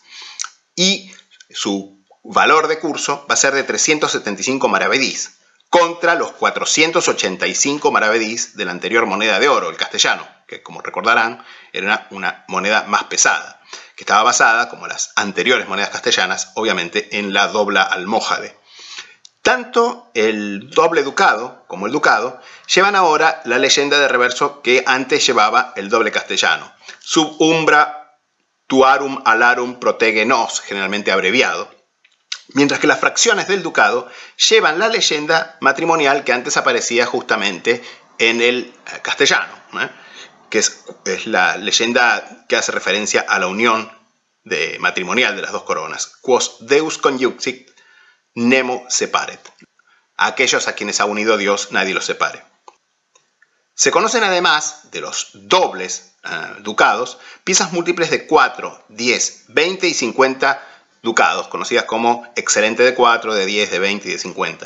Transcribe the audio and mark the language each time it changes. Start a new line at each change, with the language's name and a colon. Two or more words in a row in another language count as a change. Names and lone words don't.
Spanish: Y su valor de curso va a ser de 375 maravedís, contra los 485 maravedís de la anterior moneda de oro, el castellano, que como recordarán era una moneda más pesada, que estaba basada, como las anteriores monedas castellanas, obviamente en la dobla almójade. Tanto el doble ducado como el ducado llevan ahora la leyenda de reverso que antes llevaba el doble castellano,
Latin: sub umbra tuarum alarum protege nos,
Spanish: generalmente abreviado, mientras que las fracciones del ducado llevan la leyenda matrimonial que antes aparecía justamente en el castellano, que es la leyenda que hace referencia a la unión matrimonial de las dos coronas.
Latin: Quos Deus conjuncit, nemo separet.
Spanish: A aquellos a quienes ha unido Dios, nadie los separe. Se conocen además de los dobles ducados, piezas múltiples de 4, 10, 20 y 50 ducados, conocidas como excelente de 4, de 10, de 20 y de 50.